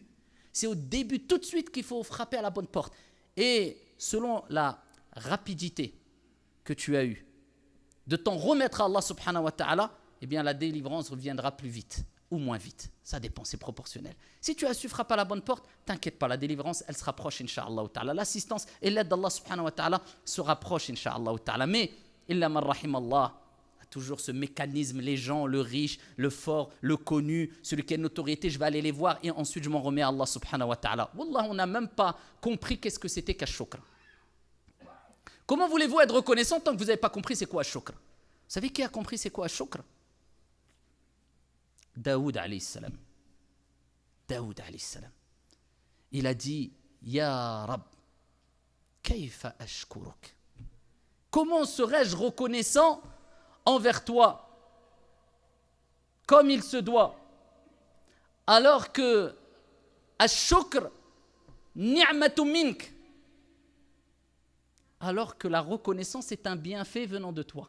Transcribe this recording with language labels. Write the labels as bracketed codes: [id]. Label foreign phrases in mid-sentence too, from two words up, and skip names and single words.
[fr] C'est au début, tout de suite, qu'il faut frapper à la bonne porte. Et selon la rapidité que tu as eue de t'en remettre à Allah [ar] سبحانه وتعالى, [fr] eh bien la délivrance reviendra plus vite ou moins vite. Ça dépend, c'est proportionnel. Si tu as su frapper à la bonne porte, t'inquiète pas, la délivrance, elle se rapproche, [ar] إن شاء الله تعالى. [fr] L'assistance et l'aide d'Allah [ar] سبحانه وتعالى [fr] se rapprochent, [ar] إن شاء الله تعالى. [fr] Mais, [ar] إلا من رحم الله, [fr] toujours ce mécanisme, les gens, le riche, le fort, le connu, celui qui a une notoriété, je vais aller les voir et ensuite je m'en remets à Allah [ar] سبحانه وتعالى. [fr] Wallah, on n'a même pas compris qu'est-ce que c'était qu'ash-shukr. Comment voulez-vous être reconnaissant tant que vous n'avez pas compris c'est quoi ash-shukr? Vous savez qui a compris c'est quoi ash-shukr? Daoud [ar] عليه السلام. داود عليه السلام. [fr] Il a dit, [ar] يا رب كيف أشكرك? [fr] Comment serais-je reconnaissant envers toi, comme il se doit, alors que [ar] الشكر نعمة منك, [fr] alors que la reconnaissance est un bienfait venant de toi.